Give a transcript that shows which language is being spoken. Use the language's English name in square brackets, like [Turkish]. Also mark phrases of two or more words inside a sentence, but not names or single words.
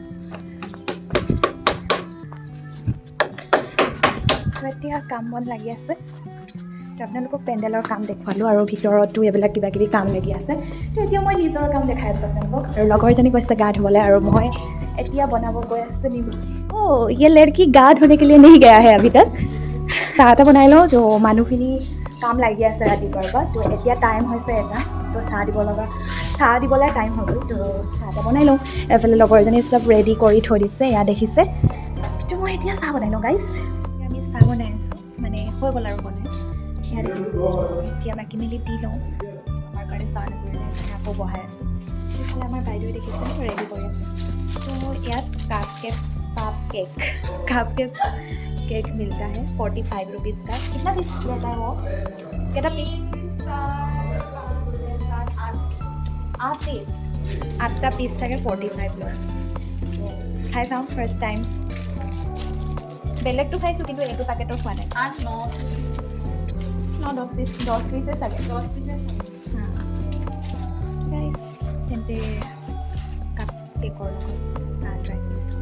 [Assamese] তো এতিয়া কাম বন লাগি আছে। তো আপোনালোকক পেণ্ডেলৰ কাম দেখুৱালোঁ, আৰু ভিতৰতো এইবিলাক কিবা কিবি কাম লাগি আছে। তো এতিয়া মই নিজৰ কাম দেখাই আছোঁ আপোনালোকক। আৰু লগৰজনী কৈছে গা ধুবলৈ, আৰু মই এতিয়া বনাব গৈ আছোঁ নিমকি। [Hindi] ये लड़की गा धोने के लिए नहीं गया है अभी तक। [Assamese] চাহ এটা বনাই লওঁ, তো মানুহখিনি কাম লাগি আছে ৰাতিপুৱাৰ পৰা। তো এতিয়া টাইম হৈছে এটা, তো চাহ দিবলৈ টাইম হৈ গ'ল। তো চাহ এটা বনাই লওঁ। এফালে লগৰজনী চব ৰেডি কৰি থৈ দিছে, এয়া দেখিছে। তো মই এতিয়া চাহ বনাই লওঁ গাইজ। আমি চাহ বনাই আছোঁ, মানে হৈ গ'ল আৰু বনাই, এয়া দেখিছোঁ। এতিয়া বাকী মেলি দি লওঁ, আমাৰ কাৰণে চাহ নজৰিলে সেইকাৰণে আকৌ বহাই আছোঁ। এইফালে আমাৰ বাইদেৱে দেখিছে ৰেডি কৰি আছে। তো ইয়াত [English] cup cake [Hindi] मिलता है 45 रुपीज़ का। कितना पीस लेता है वो? कितना पीस? 8 पीस, [Assamese] 8টা পিস থাকে 45 লয়। খাই চাওঁ ফাৰ্ষ্ট টাইম। বেলেগটো খাইছোঁ, কিন্তু এইটো পেকেটৰ খোৱা নাই। 10 পিছে চাগে। তেন্তে কাপ কেকৰ লগত চাহ ট্ৰাই কৰি চাওঁ।